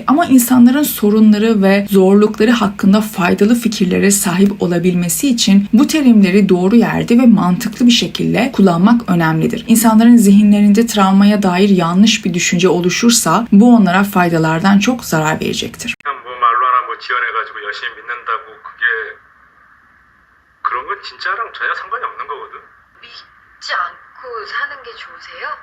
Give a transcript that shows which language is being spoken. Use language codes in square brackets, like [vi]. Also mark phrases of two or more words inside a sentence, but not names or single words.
[tr] Ama insanların sorunları ve zorlukları hakkında faydalı fikirlere sahip olabilmesi için bu terimleri doğru yerde ve mantıklı bir şekilde kullanmak önemlidir. İnsanların zihinlerinde travmaya dair yanlış bir düşünce oluşursa bu onlara faydalardan çok zarar verecektir. [ko] 뭐 말로 하나 뭐 지어내가지고 열심히 믿는다고 그게 그런 건 진짜랑 전혀 상관이 없는 거거든. 믿지 않고 사는 게 좋으세요?